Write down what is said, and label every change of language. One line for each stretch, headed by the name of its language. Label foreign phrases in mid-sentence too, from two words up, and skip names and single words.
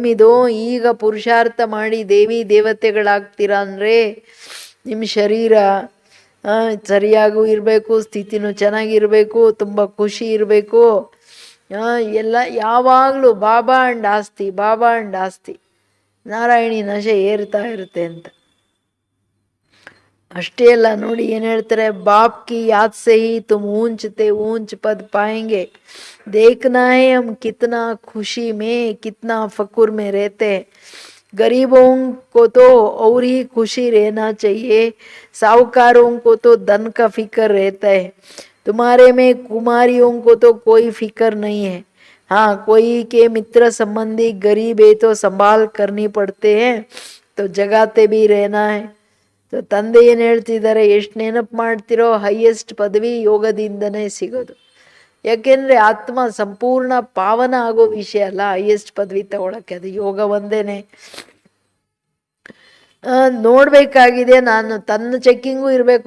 Kannada: ಇದು ಈಗ ಪುರುಷಾರ್ಥ ಮಾಡಿ ದೇವಿ ದೇವತೆಗಳಾಗ್ತೀರಾ ಅಂದರೆ ನಿಮ್ಮ ಶರೀರ ಸರಿಯಾಗೂ ಇರಬೇಕು, ಸ್ಥಿತಿನೂ ಚೆನ್ನಾಗಿರಬೇಕು, ತುಂಬ ಖುಷಿ ಇರಬೇಕು. ಎಲ್ಲ ಯಾವಾಗಲೂ ಬಾಬಾ ಅಂಡ್ ಆಸ್ತಿ, ಬಾಬಾ ಅಂಡ್ ಆಸ್ತಿ, ನಾರಾಯಣಿ ನಶೆ ಏರ್ತಾ ಇರುತ್ತೆ ಅಂತ. ಅಷ್ಟೇ ಅಲ್ಲ, ನೋಡಿ ಏನು ಹೇಳ್ತಾರೆ,
Hindi: बाप की याद से ही तुम ऊँचते ऊँच पद पाएंगे. देखना है हम कितना खुशी में, कितना फकुर में रहते हैं. गरीबों को तो और ही खुशी रहना चाहिए. साहूकारों को तो धन का फिक्र रहता है. तुम्हारे में कुमारियों को तो कोई फिक्र नहीं है. हाँ, कोई के मित्र संबंधी गरीब है तो संभाल करनी पड़ते हैं, तो जगाते भी रहना है.
Kannada: तो ತಂದೆ ಏನು ಹೇಳ್ತಿದ್ದಾರೆ, ಎಷ್ಟು ನೆನಪು ಮಾಡ್ತಿರೋ ಹೈಯೆಸ್ಟ್ ಪದವಿ ಯೋಗದಿಂದನೇ ಸಿಗೋದು. ಯಾಕೆಂದರೆ ಆತ್ಮ ಸಂಪೂರ್ಣ ಪಾವನ ಆಗೋ ವಿಷಯ ಅಲ್ಲ ಹೈಯೆಸ್ಟ್ ಪದವಿ ತಗೊಳಕ್ಕೆ, ಅದು ಯೋಗ ಒಂದೇನೆ. ನೋಡಬೇಕಾಗಿದೆ, ನಾನು ತನ್ನ ಚೆಕ್ಕಿಂಗು ಇರಬೇಕು.